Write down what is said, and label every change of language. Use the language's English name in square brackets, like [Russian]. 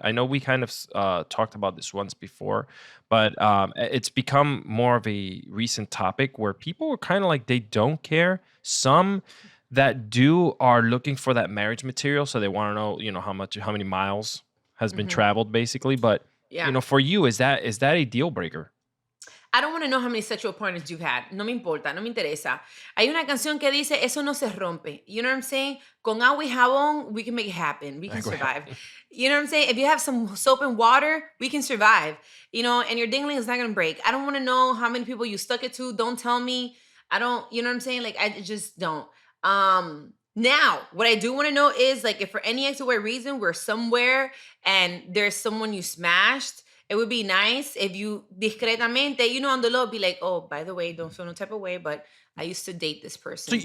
[English] I know we kind of talked about this once before, but it's become more of a recent topic where people are kind of like they don't care. Some that do are looking for that marriage material, so they want to know, how many miles has been traveled, basically. But Yeah. for you, is that a deal breaker? I don't want to know how many sexual partners you've had. [Spanish] No me importa, no me interesa. Hay una canción que dice, eso no se rompe. [English] You know what I'm saying? [Spanish] Con agua y jabón, [English] we can make it happen. We can [Spanish] Agua y [English] survive. You know what I'm saying? If you have some soap and water, we can survive. And your dingling is not going to break. I don't want to know how many people you stuck it to. Don't tell me. I don't, you know what I'm saying? Like, I just don't. Now, what I do want to know is, like, if for any X or Y reason we're somewhere and there's someone you smashed, it would be nice if you discretamente, on the low, be like, oh, by the way, don't feel no type of way, but I used to date this person.